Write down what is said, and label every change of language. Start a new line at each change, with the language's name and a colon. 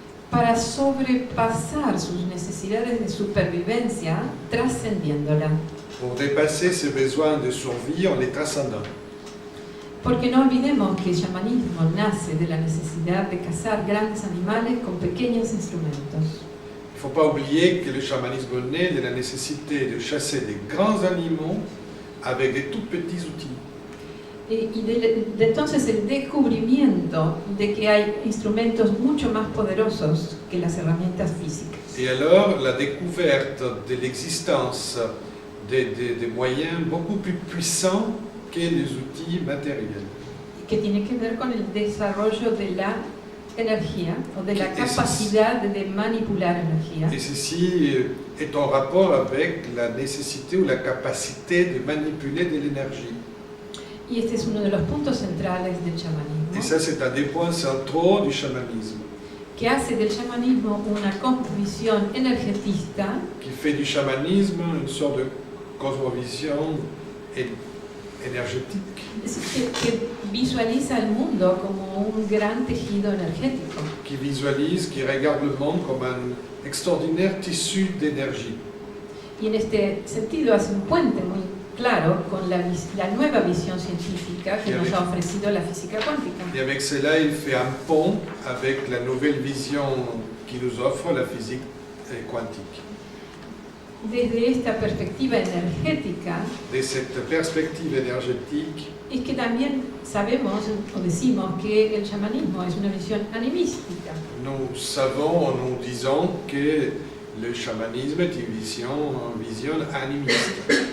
Spanish: Para sobrepasar sus necesidades de supervivencia, trascendiéndola.
French: Pour dépasser ses besoins de survie en les transcendant.
Spanish: Porque no olvidemos que el chamanismo nace de la necesidad de cazar grandes animales con pequeños instrumentos.
French: Il ne faut pas oublier que le chamanisme naît de la nécessité de chasser des grands animaux avec des tout petits outils.
Spanish: Y de entonces el descubrimiento de que hay instrumentos mucho más poderosos que las herramientas físicas.
French: Et alors, la découverte de l'existence des moyens beaucoup plus puissants que les outils matériels.
Spanish: Que tiene que ver con el desarrollo de la energía o de la Que es- capacidad de manipular energía.
French: Et ceci est en rapport avec la nécessité ou la capacité de manipuler de l'énergie.
Spanish: Y este es uno de los puntos centrales del
French: Et
Spanish: chamanismo,
French: ça, c'est un des points centraux du chamanisme,
Spanish: que hace del chamanismo una cosmovisión energetista
French: qui fait du chamanisme une sorte de cosmovision énergétique,
Spanish: es decir, que visualiza el mundo como un gran tejido energético.
French: qui visualise, qui regarde le monde comme un extraordinaire tissu d'énergie.
Spanish: Y en este sentido hace un puente muy claro con la nueva visión científica que nos ha ofrecido la física cuántica.
French: Et avec cela, il fait un pont avec la nouvelle vision qui nous offre la physique quantique.
Spanish: Desde esta perspectiva energética,
French: De cette perspective énergétique,
Spanish: es que también sabemos o decimos que el chamanismo es una visión animística,
French: nous savons, nous disons que le chamanisme est une vision animiste.